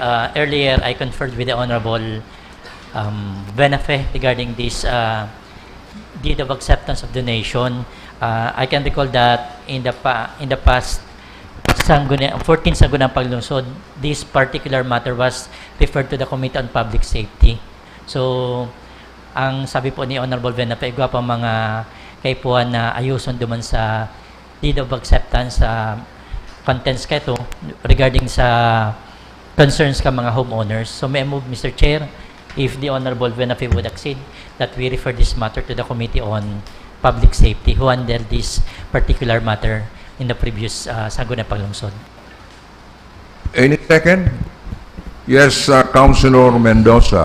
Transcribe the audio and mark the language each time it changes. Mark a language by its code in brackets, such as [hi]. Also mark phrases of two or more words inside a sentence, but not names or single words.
[en] Earlier, I conferred with the Honorable Benafe regarding this deed of acceptance of donation. I can recall that in the past 14 Sangguniang Panlungsod, this particular matter was referred to the Committee on Public Safety. So, [tl] ang sabi po ni [bik] Honorable Benafe, igwa pa mga kaipuan na ayuson duman sa [en] deed of acceptance [bik] sa contents kaito regarding sa concerns ka mga homeowners. [en] So, may I move, Mr. Chair, if the Honorable Benafe would accede, that we refer this matter to the Committee on Public Safety who handled this particular matter in the previous Sangguniang Panlungsod. Any second? Yes, Councilor Mendoza.